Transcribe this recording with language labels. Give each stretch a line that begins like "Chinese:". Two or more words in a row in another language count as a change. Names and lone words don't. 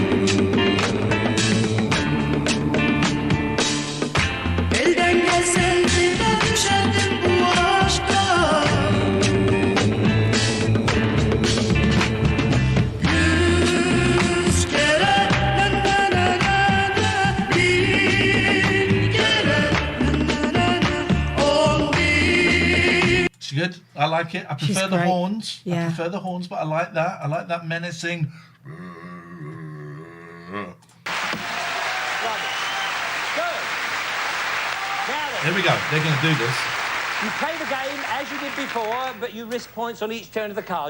Turkish: Elden gelseydi ben düşerdim bu aşka. Yüz kere na na na na na, bin kere na na na na, 10 bin.
English: It's good. I like it. I She's prefer the great. horns. Yeah. I prefer the horns, but I like that. I like that menacing. Here we go. They're going to do this. You play the game as you did before, but you risk points on each turn of the card.